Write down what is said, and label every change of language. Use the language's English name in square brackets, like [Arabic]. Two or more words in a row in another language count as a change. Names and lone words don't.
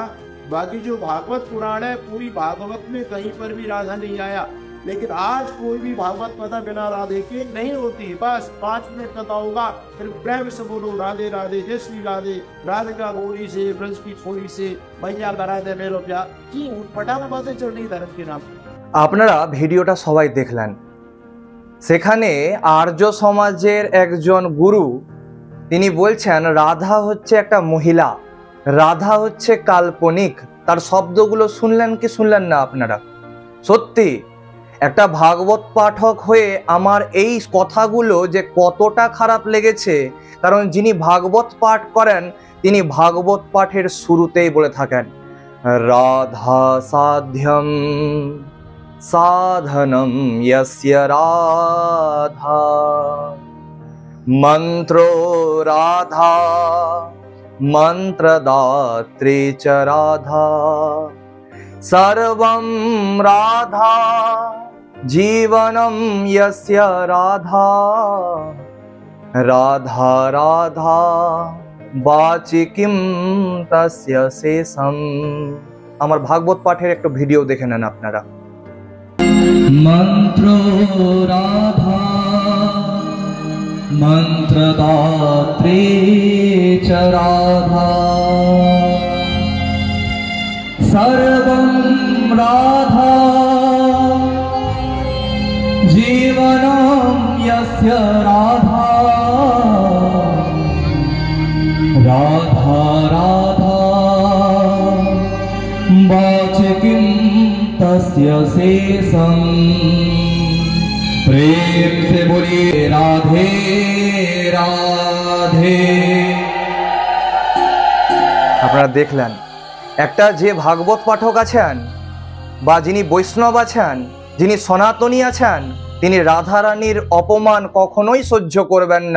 [Hindi] बाकी जो भागवत पुराण है, पूरी भागवत में कहीं पर भी राधा नहीं आया। लेकिन आज कोई भी भागवत कथा बिना राधे के नहीं होती। बस 5 मिनट कथा होगा, फिर प्रेम से बोलो राधे राधे, जय श्री राधे, राधिका गोरी से ब्रज की छोरी से मैया करा दे मेलो प्यार की फटाफट बातें चल रही धर्म के नाम। [Bangla] আপনারা ভিডিওটা সবাই দেখলেন। সেখানে আর্য সমাজের একজন গুরু তিনি বলছেন রাধা হচ্ছে একটা মহিলা, রাধা হচ্ছে কাল্পনিক। তার শব্দগুলো শুনলেন কি শুনলেন না আপনারা? সত্যি একটা ভাগবত পাঠক হয়ে আমার এই কথাগুলো যে কতটা খারাপ লেগেছে, কারণ যিনি ভাগবত পাঠ করেন তিনি ভাগবত পাঠের শুরুতেই বলে থাকেন [Sanskrit] রাধা সাধ্যম সাধনম यस्य রাধা মন্ত্রো রাধা মন্ত্রদাত্রী চ রাধা সর্বম রাধা জীবনম यस्य রাধা রাধা রাধা বাচি কিম তস্য শেষম। [Bangla] আমার ভাগবত পাঠের একটা ভিডিও দেখে নেন আপনারা। [Sanskrit] मंत्रो राधा मंत्रदात्री च राधा सर्वं राधा जीवनं यस्य राधा राधा राधा वाचि किं तस्य शेषम। [Hindi] प्रेम से बोलिए राधे राधे। [Bangla] আপনারা দেখলেন একটা যে ভাগবত পাঠক আছেন বা যিনি বৈষ্ণব আছেন, যিনি সনাতনী আছেন, তিনি রাধারানীর অপমান কখনোই সহ্য করবেন না।